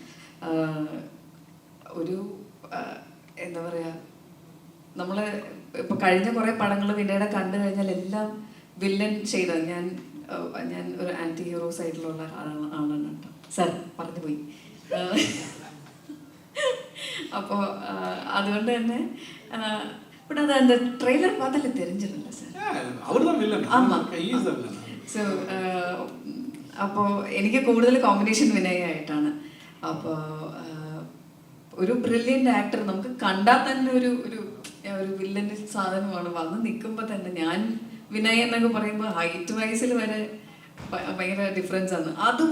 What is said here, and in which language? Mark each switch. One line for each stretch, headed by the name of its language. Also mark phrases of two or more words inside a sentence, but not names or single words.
Malayalam: ഒരു എന്താ പറയുക, നമ്മൾ ഇപ്പോൾ കഴിഞ്ഞ കുറേ പടങ്ങൾ വിനയുടെ കണ്ടു കഴിഞ്ഞാൽ എല്ലാം വില്ലൻ ഷെയ്ഡാണ്. ഞാൻ ഒരു
English: anti hero
Malayalam: സൈഡിലുള്ള ആളാണ് കേട്ടോ. സാർ പറഞ്ഞു പോയി. അപ്പോൾ അതുകൊണ്ട് തന്നെ
Tamil: பட் அது அந்த ட்ரெய்லர் பார்த்தாலே தெரிஞ்சிடல சார், அவர்தான் வில்லன். ஆமாம்.
Malayalam: സോ അപ്പോൾ എനിക്ക് കൂടുതൽ കോമ്പിനേഷൻ വിനയായിട്ടാണ്. അപ്പോൾ ഒരു
English: brilliant actor
Malayalam: നമുക്ക് കണ്ടാൽ തന്നെ ഒരു വില്ലൻ്റെ സാധനമാണ്. വന്ന് നിൽക്കുമ്പോൾ തന്നെ ഞാൻ വിനയ് എന്നൊക്കെ പറയുമ്പോൾ
English: height wise
Malayalam: വരെ ഭയങ്കര ഡിഫറൻസ് ആണ്.